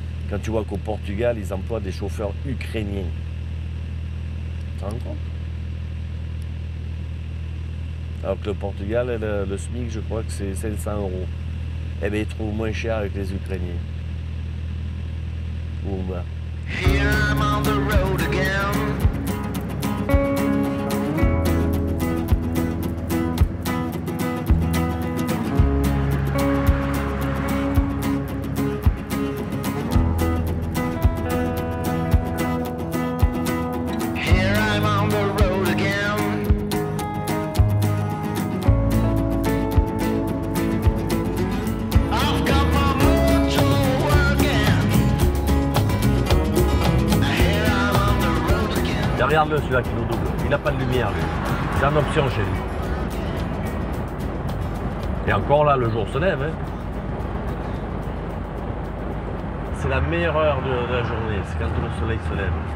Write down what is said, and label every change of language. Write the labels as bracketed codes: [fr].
[fr] Quand tu vois qu'au Portugal, ils emploient des chauffeurs ukrainiens. Tu te rends compte? Alors que le Portugal, le SMIC, je crois que c'est 500 €. Eh bien, ils trouvent moins cher avec les Ukrainiens. Ouma. [en] Here I'm on the road again. Here I'm on the road again. I've got my motor working. [fr] Regarde-le celui-là qui nous double. Il n'a pas de lumière lui. C'est une option chez lui. Et encore là, le jour se lève. Hein. C'est la meilleure heure de la journée, c'est quand le soleil se lève.